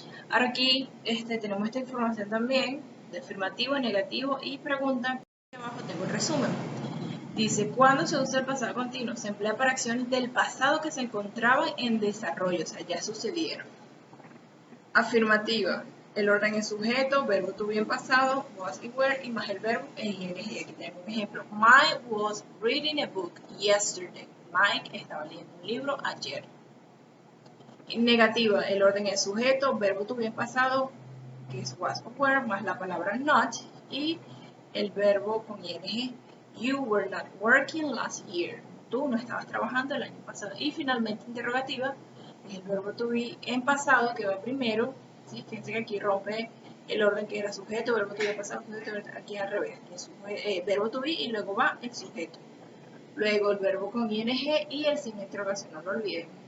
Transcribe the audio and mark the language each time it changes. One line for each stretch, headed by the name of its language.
Spanish: Ahora aquí tenemos esta información también de afirmativo, negativo y pregunta. Abajo tengo el resumen. Dice, ¿cuándo se usa el pasado continuo? Se emplea para acciones del pasado que se encontraban en desarrollo, o sea, ya sucedieron. Afirmativa. El orden es sujeto, verbo to be en pasado, was y were, y más el verbo en ing. Aquí tengo un ejemplo.
English: Mike was reading a book yesterday.
Spanish: Mike estaba leyendo un libro ayer. Negativa. El orden es sujeto, verbo to be en pasado, que es was o were, más la palabra not, y el verbo con ing.
English: You were not working last year.
Spanish: Tú no estabas trabajando el año pasado. Y finalmente interrogativa, es el verbo to be en pasado que va primero. ¿Sí? Fíjense que aquí rompe el orden que era sujeto, verbo to be en pasado, sujeto, aquí al revés. Verbo to be y luego va el sujeto. Luego el verbo con ing y el signo de interrogación, no lo olviden.